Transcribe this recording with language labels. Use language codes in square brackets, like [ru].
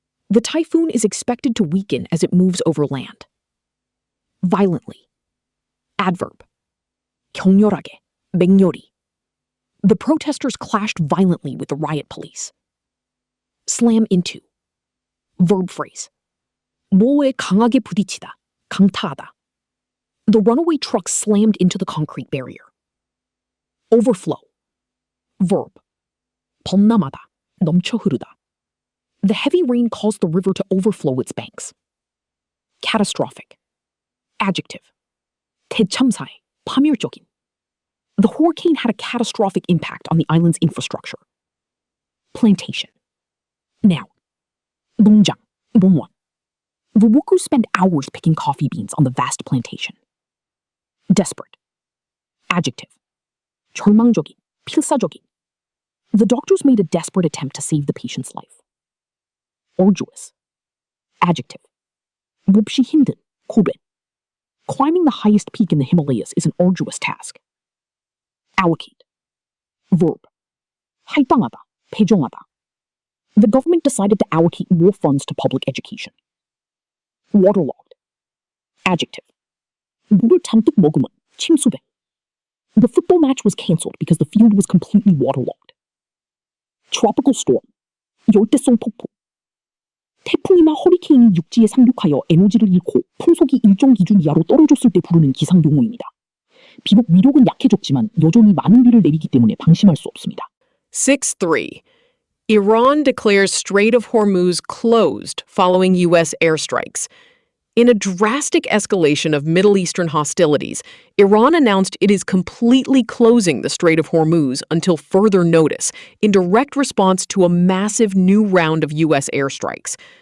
[en] The typhoon is expected to weaken as it moves over land. Violently. Adverb. [ko] 격렬하게, 맹렬히. [en] The protesters clashed violently with the riot police. Slam into. Verb phrase. [ko] 뭐에 강하게 부딪히다, 강타하다. [en] The runaway truck slammed into the concrete barrier. Overflow. Verb. [ko] 범람하다, 넘쳐 흐르다. [en] The heavy rain caused the river to overflow its banks. Catastrophic. Adjective. [ko] 대참사에, 파멸적인. [en] The hurricane had a catastrophic impact on the island's infrastructure. Plantation. Noun. [ko] 농장, 농원. [en] The workers spend hours picking coffee beans on the vast plantation. Desperate. Adjective. [ko] 절망적인, 필사적인. [en] The doctors made a desperate attempt to save the patient's life. Arduous. Adjective. [ko] 몹시 힘든, 고된. [en] Climbing the highest peak in the Himalayas is an arduous task. allocate. Verb. [ko] 할당하다, 배정하다. [en] The government decided to allocate more funds to public education. Waterlogged. Adjective. [ko] 물을 잔뜩 머금은, 침수배. [en] The football match was cancelled because the field was completely waterlogged. Tropical storm. [ko] 열대성 폭풍. 태풍이나 허리케인이 육지에 상륙하여 에너지를 잃고 풍속이 일정 기준 이하로 떨어졌을 때 부르는 기상 용어입니다. 비록 위력은 약해졌지만 여전히 많은 비를 내리기 때문에 방심할 수 없습니다. 6-3. [en] Iran declares Strait of Hormuz closed following U.S. airstrikes. In a drastic escalation of Middle Eastern hostilities, Iran announced it is completely closing the Strait of Hormuz until further notice, in direct response to a massive new round of U.S. airstrikes.